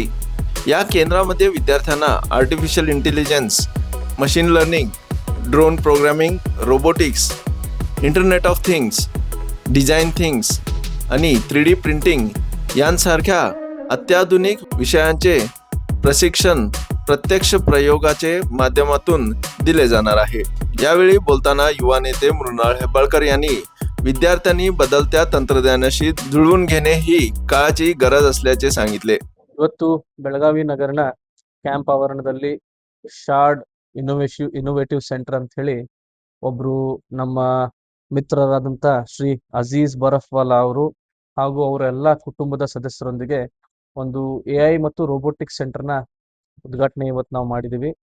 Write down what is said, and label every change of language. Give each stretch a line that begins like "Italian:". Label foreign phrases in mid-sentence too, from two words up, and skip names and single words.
Marathi: या केंद्रामध्ये विद्यार्थ्यांना
English: artificial intelligence, machine learning, drone programming,
Marathi: रोबोटिक्स,
English: internet of things, design things
Marathi: आणि
English: 3D printing
Marathi: यांसारख्या अत्याधुनिक विषयांचे प्रशिक्षण प्रत्यक्ष प्रयोगाचे माध्यमातून दिले जाणार आहे. यावेळी बोलताना युवा नेते मृणाल हेब्बाळकर यांनी विद्यार्थ्यांनी बदलत्या तंत्रज्ञानाशी जुळवून घेणे ही काळाची गरज असल्याचे सांगितले.
Kannada: ಇವತ್ತು ಬೆಳಗಾವಿ ನಗರನ ಕ್ಯಾಂಪ್ ಆವರಣದಲ್ಲಿ ಶಾರ್ಡ್ ಇನೋವೇಟಿವ್ ಸೆಂಟರ್ ಅಂತ ಹೇಳಿ ಒಬ್ರು ನಮ್ಮ ಮಿತ್ರರಾದಂಥ ಶ್ರೀ ಅಜೀಜ್ ಬರಫ್ವಾಲಾ ಅವರು ಹಾಗೂ ಅವರ ಎಲ್ಲ ಕುಟುಂಬದ ಸದಸ್ಯರೊಂದಿಗೆ ಒಂದು AI ಮತ್ತು
English: robotics center
Kannada: ಉದ್ಘಾಟನೆ ಇವತ್ತು ನಾವು ಮಾಡಿದ್ದೀವಿ.